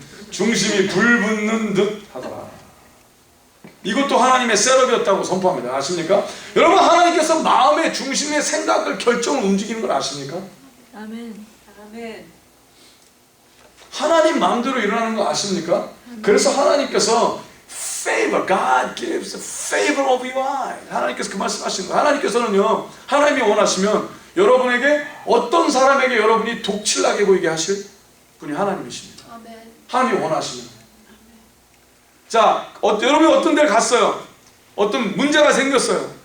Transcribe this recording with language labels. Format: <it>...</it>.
<ko>중심이 불붙는 듯 하더라. 이것도 하나님의 셋업이었다고 선포합니다. 아십니까? 여러분 하나님께서 마음의 중심의 생각을 결정을 움직이는 걸 아십니까? 아멘. 아멘. 하나님 마음대로 일어나는 거 아십니까? 그래서 하나님께서</ko> <en>favor, God gives a favor of your eye.</en> <ko>하나님께서 그 말씀하시는 거예요. 하나님께서는요, 하나님이 원하시면 여러분에게 어떤 사람에게 여러분이 독칠나게 보이게 하실 분이 하나님이십니다. 아멘. 하나님이 원하시면. 자, 여러분이 어떤 데를 갔어요. 어떤 문제가 생겼어요.</ko>